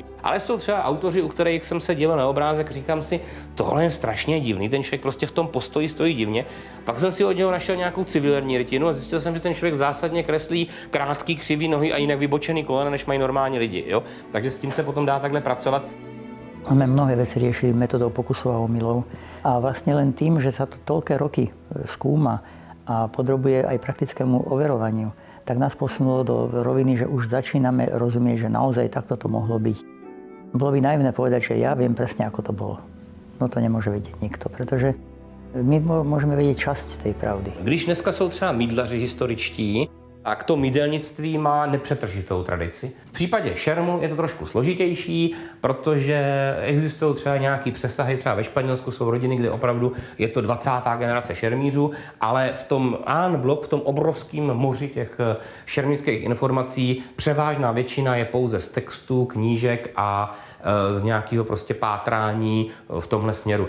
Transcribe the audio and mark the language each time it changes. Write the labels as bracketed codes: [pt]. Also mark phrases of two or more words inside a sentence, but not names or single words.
[cs] Ale jsou třeba autoři, u kterých jsem se díval na obrázek, říkám si, tohle je strašně divný, ten člověk prostě v tom postoji stojí divně. Pak jsem si od něho našel nějakou civilní rytinu a zjistil jsem, že ten člověk zásadně kreslí krátký, křivý nohy a jinak vybočený kolena, než mají normální lidi. Jo? Takže s tím se potom dá takhle pracovat. [sk] Sme mnohé veci riešili metodou pokusov a omylov a vlastne len tým, že sa to toľké roky skúma a podrobuje aj praktickému overovaniu, tak nás posunulo do roviny, že už začíname rozumieť, že naozaj takto to mohlo byť. Bolo by naivné povedať, že ja viem presne, ako to bolo. No to nemôže vedieť nikto, pretože my môžeme vedieť časť tej pravdy. [cs] Když dneska jsou třeba mýdlaři historičtí, tak to mýdelnictví má nepřetržitou tradici. V případě šermu je to trošku složitější, protože existují třeba nějaký přesahy, třeba ve Španělsku jsou rodiny, kde opravdu je to 20. generace šermířů, ale v tom en-bloc, v tom obrovském moři těch šermířských informací převážná většina je pouze z textů, knížek a z nějakého prostě pátrání v tomhle směru.